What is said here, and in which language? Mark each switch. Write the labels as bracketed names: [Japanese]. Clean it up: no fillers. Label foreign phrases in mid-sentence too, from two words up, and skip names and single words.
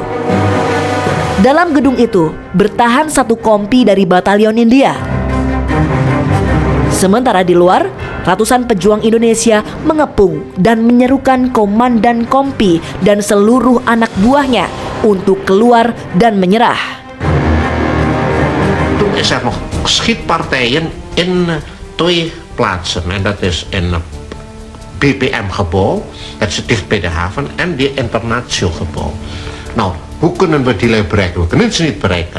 [Indonesian] Dalam gedung itu bertahan satu kompi dari Batalion India. Sementara di luar, ratusan pejuang Indonesia mengepung dan menyerukan komandan kompi dan seluruh anak buahnya untuk keluar dan menyerah. [Dutch] Toen is er nog schietpartijen in twee plaatsen. En dat is in BPM-gebouw, dat is dicht bij de haven, en die Internatio-gebouw. Nou, hoe kunnen we die lui bereiken? We kunnen ze niet bereiken.